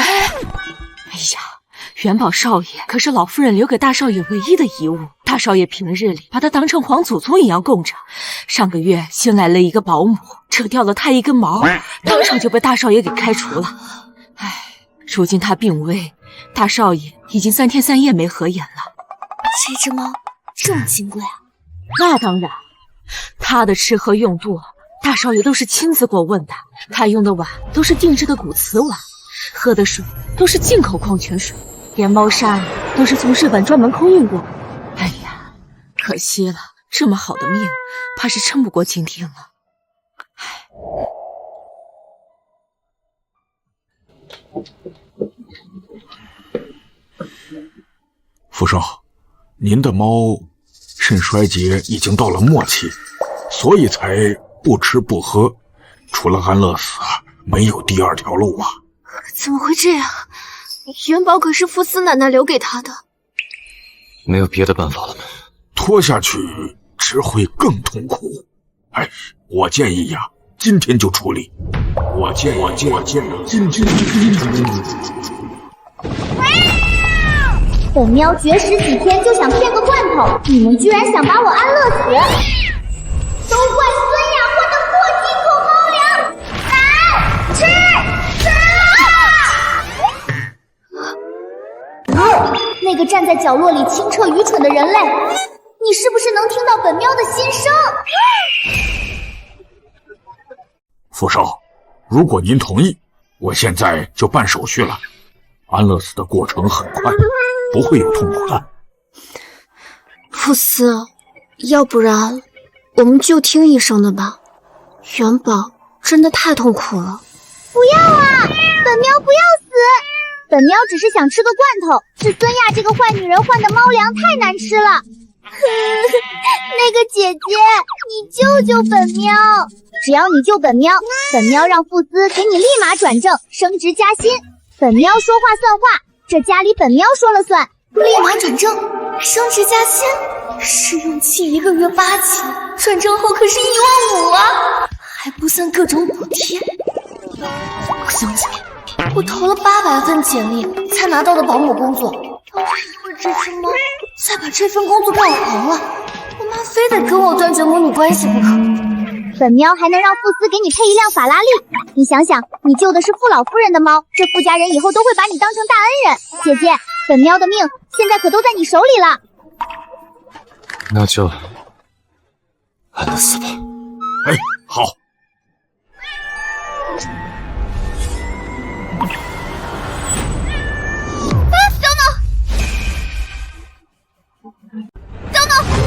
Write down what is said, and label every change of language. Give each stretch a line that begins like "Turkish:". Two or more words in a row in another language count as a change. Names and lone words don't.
Chinese: 哎呀，元寶少爺可是老夫人留給大少爺唯一的遺物，大少爺平日裡把他當成皇祖宗一樣供着。上個月新來了一個保姆，扯掉了他一根毛，當場就被大少爺給開除了。哎，如今他病危，大少爺已經3天3夜沒合眼了。這隻貓這麼金貴啊？那當然，他的吃喝用度，大少爺都是親自過問的。他用的碗都是定制的古瓷碗，喝的水都是進口礦泉水，連貓砂都是從日本專門空運過。哎呀，可惜了，這麼好的命，怕是撐不過今天了。福少，您的猫腎衰竭已經到了末期，所以才不吃不喝，除了安樂死啊，沒有第二條路啊。怎麼會這樣？元寶可是福斯奶奶留給他的。沒有別的辦法了嗎？拖下去只會更痛苦。哎，我建議呀，今天就處理。我建議今天。本喵絕食幾天就想騙個罐頭，你們居然想把我安樂死！都怪孫雅換的破進口貓糧，難吃死！那個站在角落裡清澈愚蠢的人類，你是不是能聽到本喵的心聲？福少，如果您同意，我現在就辦手續了。安樂死的過程很快，不會有痛苦的。福斯，要不然我們就聽醫生的吧。元寶真的太痛苦了。不要啊！本喵不要死！本喵只是想吃個罐頭，是孫亞這個壞女人換的貓糧太難吃了。那個姐姐，你救救本喵！只要你救本喵，本喵讓傅斯給你立馬轉正，升職加薪。本喵說話算話，這家裡本喵說了算。立馬轉正，升職加薪，試用期1個月8期，轉正後可是15000啊，還不算各種補貼。兄弟，我投了800份簡歷才拿到的保姆工作，要是因為這隻貓再把這份工作幹黃了，我媽非得跟我斷絕母女關係不可。本喵還能讓傅斯給你配一輛法拉利，你想想，你救的是傅老夫人的貓，這傅家人以後都會把你當成大恩人。姐姐，本喵的命現在可都在你手裡了。那就安樂死吧。哎，好。等等！